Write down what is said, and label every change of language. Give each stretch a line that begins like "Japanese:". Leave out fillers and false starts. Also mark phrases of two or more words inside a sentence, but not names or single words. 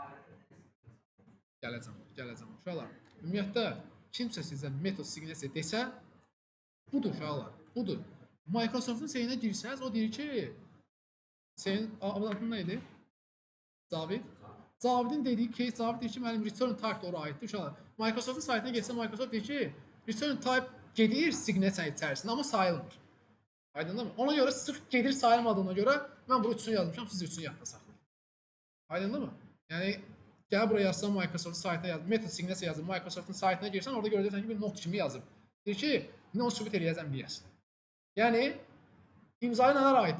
Azerbaijani: Gələcəm. Uşaqlar, ümumiyyətlə, kimsə sizə metod siqnesiya desə, budur uşaqlar, budur. Microsoft'un seyinə girsəz, o deyir ki, senin adın nə idi? Cavid. Cavidin dediyi case, Cavid deyir ki, mənim
English: return type
Azerbaijani: da ora aiddir uşaqlar. Microsoft'un saytına geçsə, Microsoft deyir ki,
English: return type
Azerbaijani: gedir siqnesiya içərisində, amma sayılmır. Aydındır mı? Ona görə sırf gedir sayılmadığına görə mən bunu üçünü yazmışam, siz üçünü yadda saxlayın. Aydındır mı? Yəni gəl buraya yazsan Microsoft'un saytına yaz, metod siqnesiya yazıb Microsoft'un saytına girsən, orada görəcəksən ki, bir not kimi yazıb. Deyir ki, indi onu sübut eləyəcəm niyəsin. Yəni imzaya nələr aiddir?